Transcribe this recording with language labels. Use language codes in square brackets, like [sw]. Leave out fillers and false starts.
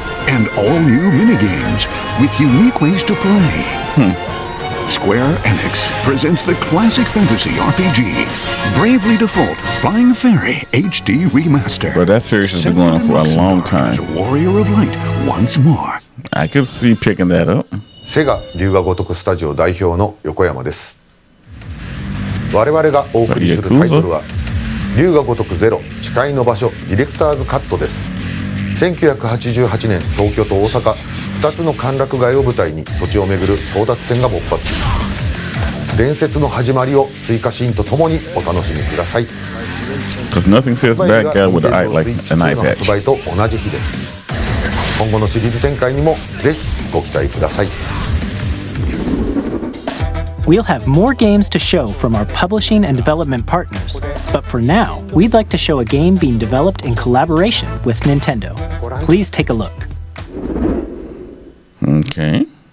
[en] And all new minigames with unique ways to play. Square Enix presents the classic fantasy RPG, Bravely Default Flying Fairy HD Remaster. But that series has been going on for a long time. Warrior of Light once more. I could see picking that up. [ja] セガ龍が如くスタジオ代表の横山です。我々がお送りするタイトルは龍が如くゼロ誓いの場所ディレクターズカットです。 1988年東京と大阪2つの歓楽街を舞台に土地を巡る争奪戦が勃発。伝説の始まりを追加シーンとともにお楽しみください。 [en] Because nothing says bad guy with an eye like an eye [ja] 発 [en] patch. [ja] 売と同じ日です。今後のシリーズ展開にもぜひご期待ください。 [en] We'll have more games to show from our publishing and development partners, but for now, we'd like to show a game being developed in collaboration with Nintendo. Please take a look. Okay.